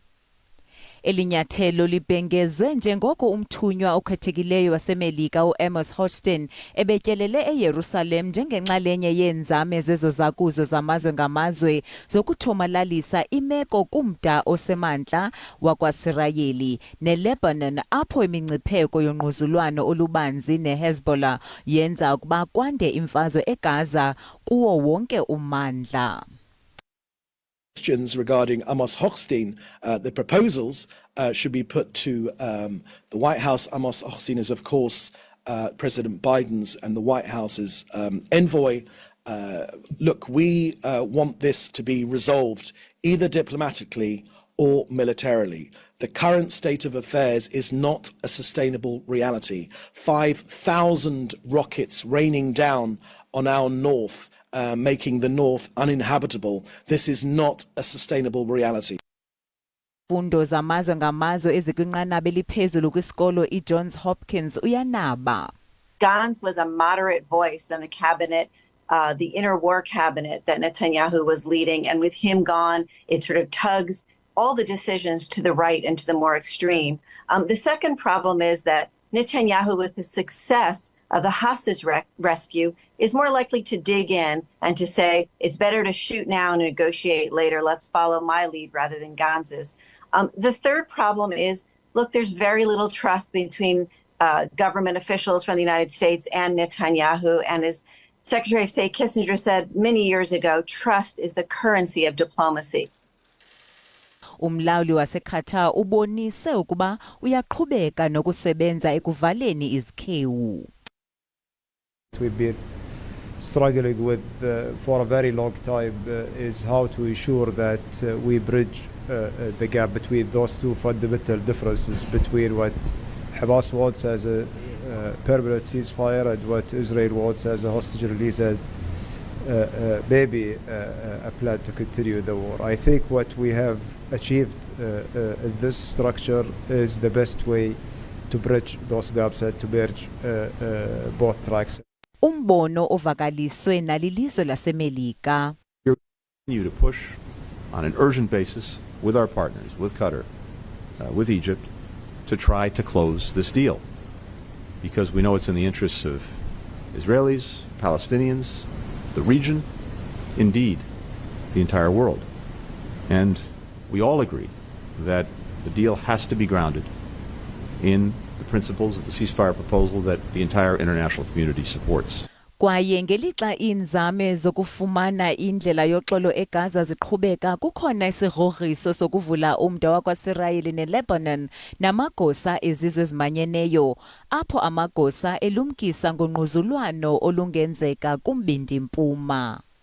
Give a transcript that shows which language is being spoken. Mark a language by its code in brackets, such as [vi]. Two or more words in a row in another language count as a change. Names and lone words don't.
[xh] Elinyathelo libhengezwe njengoko umthunywa okhethekileyo waseMelika uAmos Hochstein ebetyelele eYerusalem njengenxalenye yeenzame zezozakuzo zamazwe ngamazwe zokuthomalalisa imeko kumda osemantla wakwaSirayeli neLebanon apho imingcipheko yongquzulwano olubanzi neHezbollah yenza ukuba kwande imfazwe eGaza kuwo wonke ummandla. [en] Questions regarding Amos Hochstein, the proposals should be put to the White House. Amos Hochstein is, of course, President Biden's and the White House's envoy. Look, we want this to be resolved either diplomatically or militarily. The current state of affairs is not a sustainable reality. 5,000 rockets raining down on our north, making the north uninhabitable. This is not a sustainable reality. [xh] Fundo zamazwe ngamazwe ezikwinqanaba eliphezulu kwisikolo iJohns Hopkins uyanaba. [en] Gantz was a moderate voice in the cabinet, the interwar cabinet that Netanyahu was leading, and with him gone, it sort of tugs all the decisions to the right and to the more extreme. The second problem is that Netanyahu, with the success of the hostage rescue, is more likely to dig in and to say, it's better to shoot now and negotiate later. Let's follow my lead rather than Gantz's. The third problem is, look, there's very little trust between government officials from the United States and Netanyahu. And as Secretary of State Kissinger said many years ago, trust is the currency of diplomacy. [xh] Umlawuli waseQatar ubonise ukuba uyaqhubeka nokusebenza ekuvaleni izikhewu. [en] We've been struggling with for a very long time is how to ensure that we bridge the gap between those two fundamental differences between what Hamas wants as a permanent ceasefire and what Israel wants as a hostage release and maybe a plan to continue the war. I think what we have achieved in this structure is the best way to bridge those gaps and to bridge both tracks. [xh] Umbono ovakaliswe nalilizwe laseMelika. [en] We continue to push on an urgent basis with our partners, with Qatar, with Egypt, to try to close this deal, because we know it's in the interests of Israelis, Palestinians, the region, indeed, the entire world. And we all agree that the deal has to be grounded in the principles of the ceasefire proposal that the entire international community supports. [xh] Kwaye ngelixa inzame zokufumana indlela yoxolo eGaza ziqhubeka, kukhona isigrogriso sokuvula umda wakwaSirayeli neLebanon namagosa ezizwe ezimanyeneyo, apho amagosa elumkisa ngongquzulwano olungenzeka kumbindi mpuma.